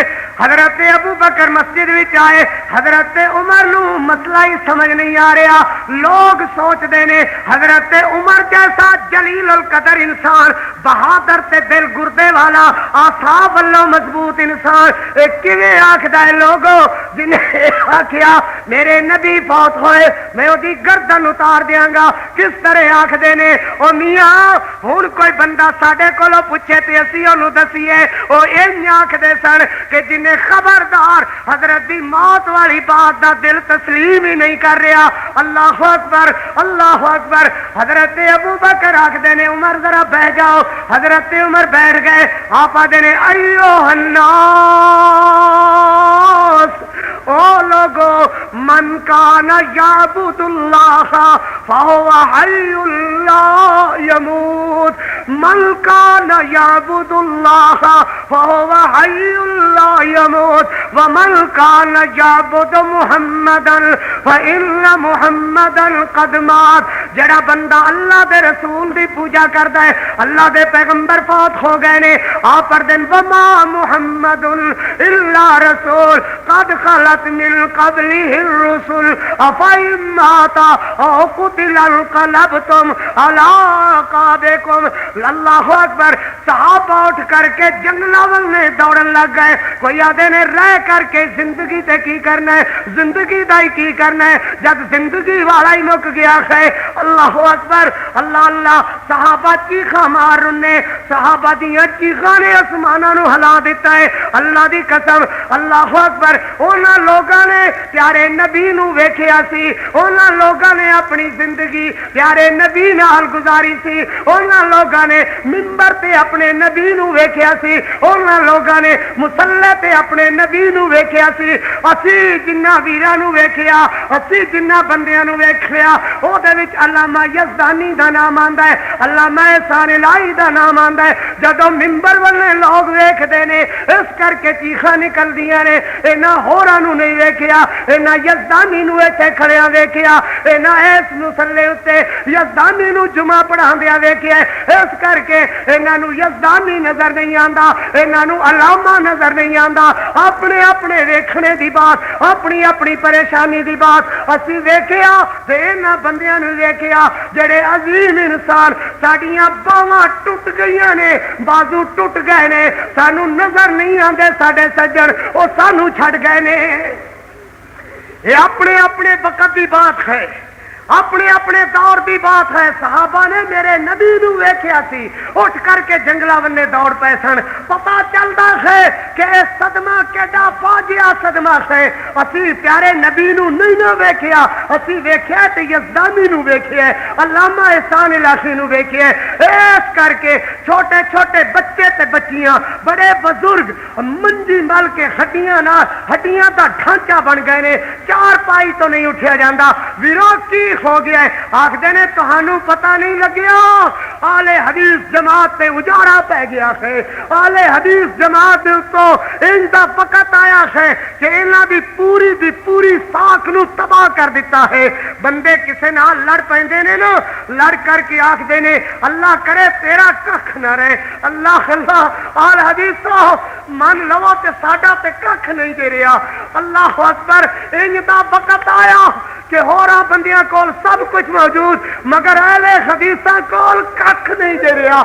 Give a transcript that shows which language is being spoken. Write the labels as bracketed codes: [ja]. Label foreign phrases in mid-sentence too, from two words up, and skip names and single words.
[pa] حضرت ابو بکر مسجد وچ آئے، حضرت عمر نو مسئلہ ہی سمجھ نہیں آ رہا، لوگ سوچتے نے حضرت عمر جیسا جلیل القدر انسان، بہادر تے دل گردے والا، آصاب والوں مضبوط انسان کیویں آکھدا ہے لوگوں جنہیں آکھیا میرے نبی فوت ہوئے میں اودی گردن اتار دیاں گا، کس طرح آکھدے نے او میاں ہن کوئی بندہ ساڈے کولوں پوچھے تے اسی اونوں دسیے، او ایں آکھدے سن کہ جنہیں خبردار حضرت دی موت والی بات دا دل تسلیم ہی نہیں کر رہا۔ [ar] اللہ اکبر اللہ اکبر۔ [pa] حضرت ابو بکر آکھدے نے عمر ذرا بیٹھ جاؤ، حضرت عمر بیٹھ گئے، آپ آدھے نے [ar] ایوہ الناس [pa] او لوگو [ar] من کان یعبد اللہ فہو حی لا یموت، من کان یعبد اللہ فہو حی لا یموت، ومن کان یعبد محمدا فإن محمدا قد مات۔ [pa] جڑا بندہ اللہ دے رسول دی پوجا کردا ہے، اللہ دے پیغمبر فوت ہو گئے نے، آپ پر دن [ar] وما محمد الا رسول قد خلت من قبله الرسل افإن مات او قتل انقلبتم على اعقابكم۔ اللہ اکبر۔ [pa] صحابہ اٹھ کر کے جنگلاں میں دوڑن لگ گئے۔ کوئی آدھے نے رہ کر کے زندگی تے کی کرنا ہے، زندگی دا ہی کی کرنا ہے جب زندگی والا ہی مک گیا ہے۔ [ar] اللہ اکبر، [pa] اللہ اللہ۔ صحابہ چیخاں مار رنے، صحابہ دیاں چیخاں نے آسماناں نو ہلا دیتا ہے۔ اللہ دی قسم، [ar] اللہ اکبر۔ [pa] انہاں لوگاں نے پیارے نبی نو ویکھیا سی، انہاں لوگاں نے اپنی زندگی پیارے نبی نال گزاری سی، انہاں لوگاں نے منبر تے اپنے نبی نو ویکھیا سی، انہاں لوگاں نے مصلی تے اپنے نبی نو ویکھیا سی۔ اسی جنہ ویراں نو ویکھیا، اسی جنہ بندیاں نو ویکھیا، او دے وچ علامہ یزدانی دا نام آندا ہے، علامہ احسان الہی دا نام آندا ہے۔ جدوں منبر والے لوگ ویکھدے نے اس کر کے چیخاں نکلدیاں نے، انہاں ہوراں نو نہیں ویکھیا، انہاں یزدانی نو ایتھے کھڑیاں ویکھیا، انہاں اس مصلی اُتے یزدانی نو جمعہ پڑھاندیاں ویکھیا، اس کر کے انہاں نو یزدانی نظر نہیں آندا، انہاں نو علامہ نظر نہیں آندا۔ اپنے اپنے ویکھنے دی بات، اپنی اپنی پریشانی دی بات اسی ویکھیا تے انہاں بندیاں نو ویکھیا جڑے عظیم انسان، ساڈیاں باواں ٹوٹ گئیاں نے، بازو ٹوٹ گئے نے، سانو نظر نہیں آندے ساڈے سجن، او سانو چھڈ گئے نے۔ یہ اپنے اپنے وقت دی بات ہے، اپنے اپنے دور دی بات ہے۔ صحابہ نے میرے نبی نو ویکھیا سی، اٹھ کر کے جنگلاں ونے دوڑ پے سن۔ پتہ چلدا ہے کہ صدمہ کیڈا فاجعہ صدمہ ہے۔ اسی پیارے نبی نو نہیں نہ ویکھیا، اسی ویکھیا تے یزدانی نو ویکھیا، علامہ احسان الہی نو ویکھیا۔ اس کر کے چھوٹے چھوٹے بچے تے بچیاں، بڑے بزرگ منجی مل کے ہڈیاں دا ڈھانچہ بن گئے نے، چار پائی تو نہیں اٹھیا جاندا۔ ویرو کی ہو گیا ہے، آخدے نے تہانوں پتہ نہیں لگیا، آل حدیث جماعت تے اجاڑا پہ گیا ہے، آل حدیث جماعت دے تو اندا وقت آیا ہے کہ انہاں دی پوری ساکھ نو تباہ کر دیتا ہے۔ بندے کسے نال لڑ پیندے نے نا، لڑ کر کے آخدے نے اللہ کرے تیرا ککھ نہ رہے، اللہ اللہ آل حدیث من لو تے ساڈا تے ککھ نہیں دے رہا۔ [ar] اللہ اکبر۔ [pa] اندا وقت آیا کہ ہوراں بندیاں کول سب کچھ موجود مگر اہل حدیثاں کول ککھ نہیں دے رہا۔